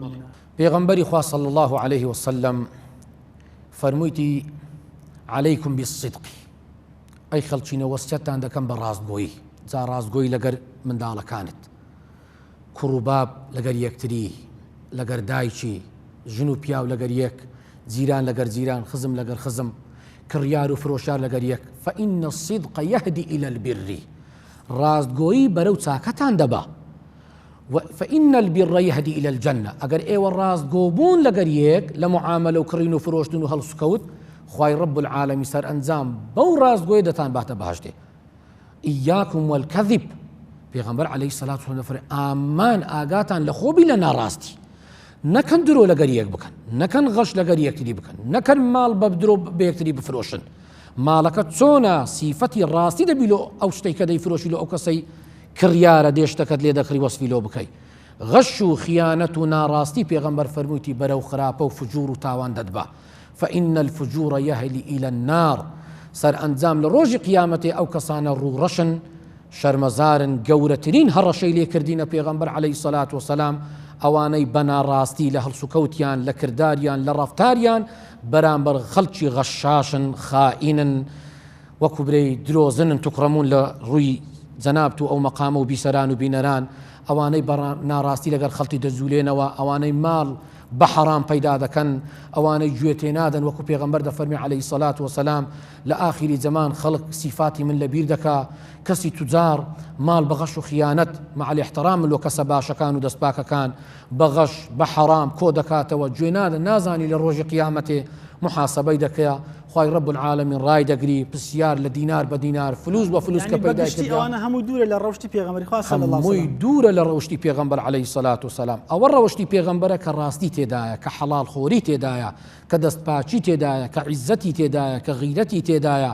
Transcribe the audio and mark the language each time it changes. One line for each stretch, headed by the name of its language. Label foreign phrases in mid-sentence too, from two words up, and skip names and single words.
Central Kurdish: پێغەمبەری خوا
Arabic: صلی الله عليه وسلم
Central Kurdish: فەرموویتی
Arabic: عەلەیکم بالصدق،
Central Kurdish: ئەی خەڵچینە وەسیەتتان دەکەم بە ڕاستگۆیی. جا ڕاستگۆیی لەگەر منداڵەکانت، کوڕ و باب لەگەر یەکتری، لەگەر دایکی، ژن و پیاو لەگەر یەک، جیران لەگەر جیران، خزم لەگەر خزم، کڕیار و فرۆشار لەگەر یەک.
Arabic: فإن الصدق يهدي إلى البر،
Central Kurdish: ڕاستگۆیی بەرەو چاکەتان دەبا.
Arabic: فإن البر يهدي إلى الجنة،
Central Kurdish: ئەگەر ئێوە ڕاستگۆ بوون لەگەر یەک لە معاملە و کڕین و فرۆشتن و هەڵسوکەوت، خوای
Arabic: رب العالمین
Central Kurdish: سەر ئەنجام بەو ڕاستگۆیە دەتان باتە بەهەشتێ.
Arabic: ئیاکم والکەذب،
Central Kurdish: پێغەمبەر
Arabic: عەلەیهی السەلاة وسەلام
Central Kurdish: دەفەرمێ ئامان ئاگاتان لە خۆبی لە ناڕاستی، نەکەن درۆ لەگەر یەک بکەن، نەکەن غەش لەگەر یەکتری بکەن، نەکەن ماڵ بە درۆ بە یەکتری بفرۆشن. ماڵەکە چۆنە سیفەتی ڕاستی دەبی لۆ ئەو شتەی کە دەیفرۆشی لۆ ئەو کەسەی کڕیارە دێشتەکەت لێ دەکڕی وەسفی لۆ بکەی. غەش و خیانەت و ناڕاستی پێغەمبەر فەرموویتی بەرەو خراپە و فجوور و تاوان دەدبا.
Arabic: فإن الفجور يهدي إلى النار،
Central Kurdish: سەر ئەنجام لە ڕۆژی قیامەتێ ئەو کەسانە ڕوڕەشن شەرمەزارن، گەورەترین هەڕەشەی لێکردینە پێغەمبەر
Arabic: عەلەیهی السەلاة وسەلام
Central Kurdish: ئەوانەی بەناڕاستی لە هەڵسوکەوتیان، لە کرداریان، لە ڕەفتاریان بەرامبەر خەڵکی غەشاشن، خائینن، وەکو برەی درۆزنن، توکڕەمون لە ڕووی جەنابەت و ئەو مەقامە و بیسەران و بینەران، ئەوانەی ناڕاستی لەگەڵ خەڵکی دەجوولێنەوە، ئەوانەی ماڵ بە حەرام پەیدا دەکەن، ئەوانەی گوێ تێنادەن، وەکو پێغەمبەر دەفەرمێ
Arabic: عەلەیهی السەلاة وسەلام
Central Kurdish: لە ئاخری زەمان خەڵک سیفاتی من لەبیر دەکا، کەسی توجار ماڵ بە غەش و خیانەت
Arabic: مع الاحترام
Central Kurdish: لۆ کەسە باشەکان و دەستپاکەکان بە غەش بە حەرام کۆ دەکاتەوە، گوێ نادەن، نازانی لە ڕۆژی قیامەتێ محاسبەی دەکەیە، خوای
Arabic: رب العالمین
Central Kurdish: ڕای دەگری پرسیار لە دینار بە دینار، فلوس بە فلوس کە پەیدا کردیان. ئەوانە هەموو دوورە لە ڕەوشتی پێغەمبەری خوا
Arabic: صلی الله
Central Kurdish: هەمووی دوورە لە ڕەوشتی پێغەمبەر
Arabic: عەلەیهی السەلاة وسەلام.
Central Kurdish: ئەوە ڕەوشتی پێغەمبەرە کە ڕاستی تێدایە، کە حەڵال خۆری تێدایە، کە دەستپاچی تێدایە، کە عیزەتی تێدایە، کە غیرەتی تێدایە.